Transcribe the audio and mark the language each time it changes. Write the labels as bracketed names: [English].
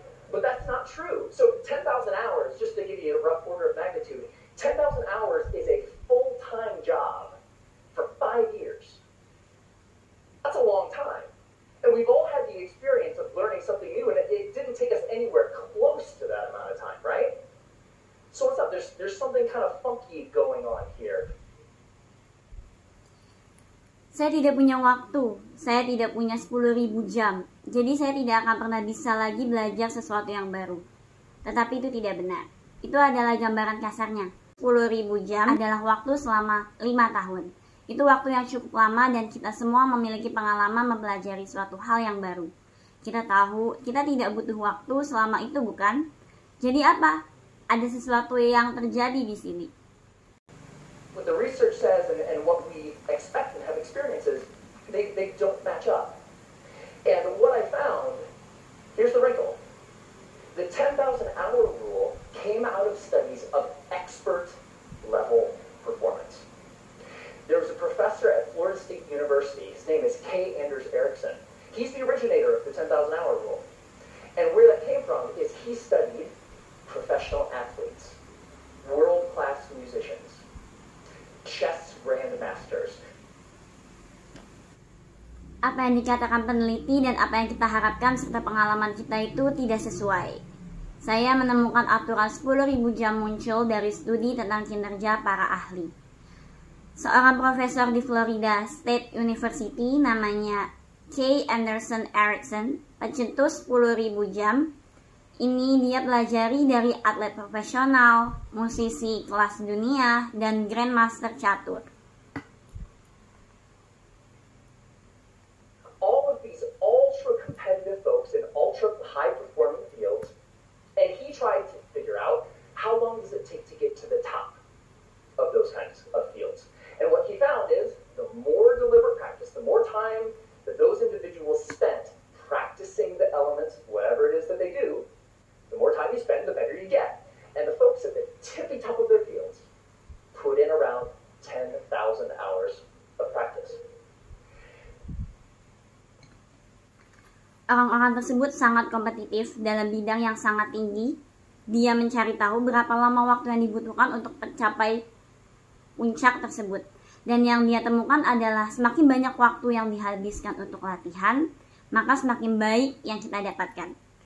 [English] But that's not true. So 10,000 hours, just to give you a rough order of magnitude, 10,000 hours is a full-time job for 5 years. That's a long time. And we've all had the experience of learning something new, and it didn't take us anywhere close to that amount of time, right? So what's up? There's something kind of funky going on here. [Indonesian] Saya tidak punya waktu, saya tidak punya 10.000 jam, jadi saya tidak akan pernah bisa lagi belajar sesuatu yang baru. Tetapi itu tidak benar. Itu adalah gambaran kasarnya. 10.000 jam adalah waktu selama 5 tahun. Itu waktu yang cukup lama dan kita semua memiliki pengalaman mempelajari suatu hal yang baru. Kita tahu, kita tidak butuh waktu selama itu, bukan? Jadi apa? Ada sesuatu yang terjadi di sini. [English] What the research says and what we expect and have experiences, they don't match up. And what I found, here's the wrinkle. The 10,000 hour rule came out of studies of expert level performance. There was a professor at Florida State University, his name is K. Anders Ericsson. He's the originator of the 10,000 hour rule. And where that came from is he studied professional athletes, world-class musicians, chess grandmasters. [Indonesian] Apa yang dikatakan peneliti dan apa yang kita harapkan serta pengalaman kita itu tidak sesuai. Saya menemukan aturan 10.000 jam muncul dari studi tentang kinerja para ahli. Seorang profesor di Florida State University namanya K. Anderson Ericsson pencetus 10.000 jam. Ini dia pelajari dari atlet profesional, musisi kelas dunia, dan grandmaster catur. [English] All of these ultra-competitive folks in ultra-high-performing fields, and he tried to figure out how long does it take to get to the top of those kinds of fields. And what he found is the more deliberate practice, the more time that those individuals spent practicing the elements, whatever it is that they do, the more time you spend, the better you get. And the folks at the tippy top of their fields put in around 10,000 hours of practice. [Indonesian] Orang-orang tersebut sangat kompetitif dalam bidang yang sangat tinggi. dia mencari tahu berapa lama waktu yang dibutuhkan untuk mencapai puncak tersebut. Dan yang dia temukan adalah semakin banyak waktu yang dihabiskan untuk latihan, maka semakin baik yang kita dapatkan.